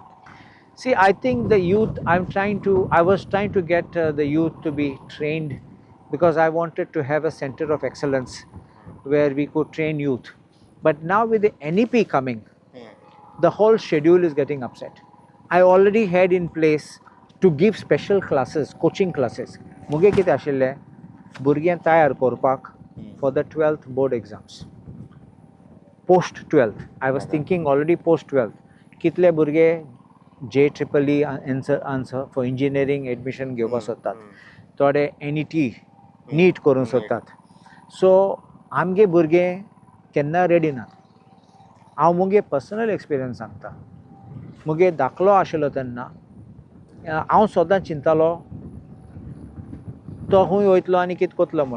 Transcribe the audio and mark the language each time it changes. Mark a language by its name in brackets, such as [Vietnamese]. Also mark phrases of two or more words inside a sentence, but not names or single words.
[English] See, I think the youth, I was trying to get the youth to be trained because I wanted to have a center of excellence where we could train youth. But now with the NEP coming, the whole schedule is getting upset. I already had in place to give special classes, coaching classes. [Konkani] Muge कितें आशिल्लें भुरग्यांक तयार करपाक [English] for the 12th board exams. Post 12th. I was thinking already post 12th. [Konkani] कितले भुरगे [English] JEEE answer for engineering admission [Konkani] घेवपाक सोदतात. थोडे NET, NEET करूंक सोदतात. So आमगे भुरगे केन्ना रेडी नात. हांव मुगे [English] personal experience [Konkani] सांगता. मुगे धाकलो आशिल्लो तेन्ना हांव सदां चिंतालो तो खूंय वयतलो आनी कितें कोतलो म्हूण.